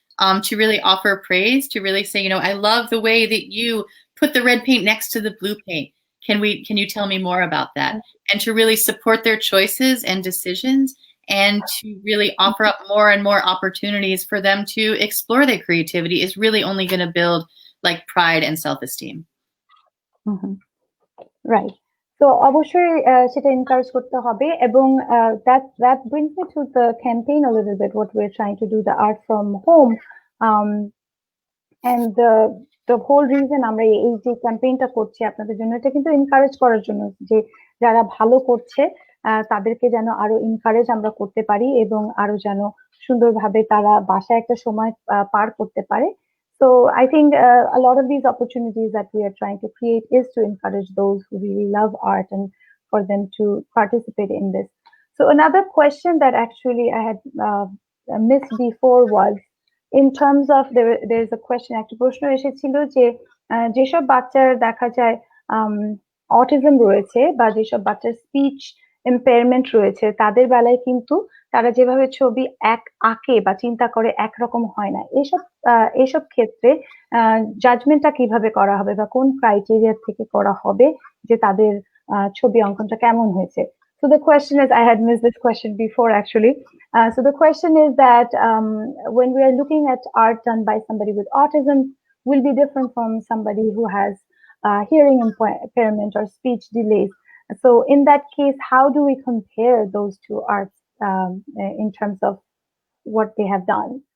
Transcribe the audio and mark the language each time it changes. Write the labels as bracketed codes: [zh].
[en] To really offer praise, to really say, I love the way that you put the red paint next to the blue paint. Can you tell me more about that? And to really support their choices and decisions, and to really offer up more and more opportunities for them to explore their creativity is really only going to build like pride and self-esteem. Right. [bn] So অবশ্যই সেটা encourage করতে হবে, এবং [en] that brings me to the campaign a little bit, what we're trying to do, the art from home, and the whole reason [bn] আমরা এই যে ক্যাম্পেইনটা করছি আপনাদের জন্য, এটা কিন্তু এনকারেজ করার জন্য যে যারা ভালো করছে তাদেরকে যেন আরো এনকারেজ আমরা করতে পারি, এবং আরো যেন সুন্দরভাবে তারা বাসায় একটা সময় পার করতে পারে। [en] So I think a lot of these opportunities that we are trying to create is to encourage those who really love art and for them to participate in this. So another question that actually I had missed before was, in terms of there's a question, [bn] একটা প্রশ্ন এসেছিল যে যেসব বাচ্চার দেখা যায় autism রয়েছে বা যেসব বাচ্চার স্পিচ ইম্পেয়ারমেন্ট রয়েছে, তাদের বেলায় কিন্তু তারা যেভাবে ছবি আঁকে বা চিন্তা করে একরকম হয় না। এসব ক্ষেত্রে জাজমেন্টটা কিভাবে করা হবে বা কোন ক্রাইটেরিয়া থেকে করা হবে যে তাদের ছবি অঙ্কনটা কেমন হয়েছে? [en] So the question is, I had missed this question before actually. So the question is that when we are looking at art done by somebody with autism, will be different from somebody who has hearing impairment or speech delays. So in that case, how do we compare those two arts in terms of what they have done?